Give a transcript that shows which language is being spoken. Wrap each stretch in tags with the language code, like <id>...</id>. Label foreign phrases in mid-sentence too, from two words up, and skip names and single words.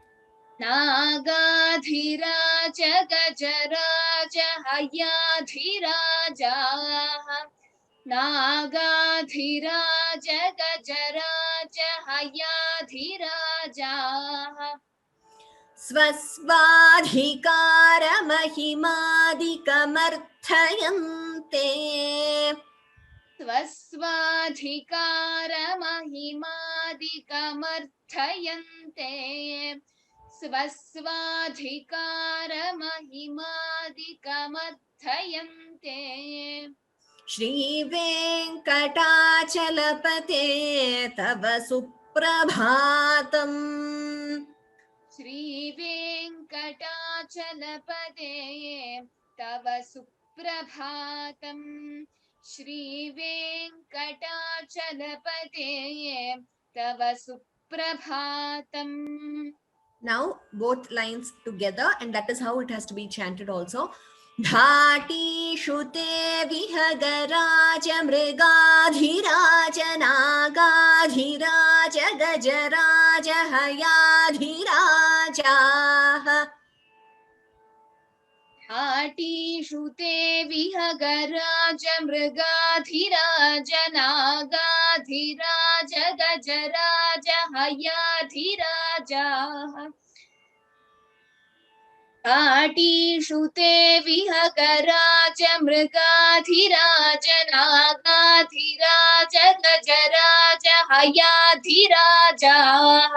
<sa>नागाधिराज गजराज हयाधिराज. नागाधिराज गजराज हयाधिराज. स्वस्वाधिकार महिमादिकमर्थयन्ते. स्वस्वाधिकार महिमादिकमर्थयन्ते. स्वस्वाधिकार महिमादिकमर्थयन्ते. श्री वेंकटाचलपते तव सुप्रभातम्. श्री वेंकटाचलपते तव सुप्रभातम्. श्री वेंकटाचलपते तव सुप्रभातम्.</sa> <en>Now both lines together, and that is how it has to be chanted also.</en> <sa>घाटीषु ते विहगराज मृगाधिराज नागाधिराज गजराज हयाधिराजाः घाटीषु ते विहगराज मृगाधिराज नागाधिराज गजराज हयाधिराजाः घाटीषु ते विहगराज मृगाधिराज नागाधिराज गजराज हयाधिराजाः</sa>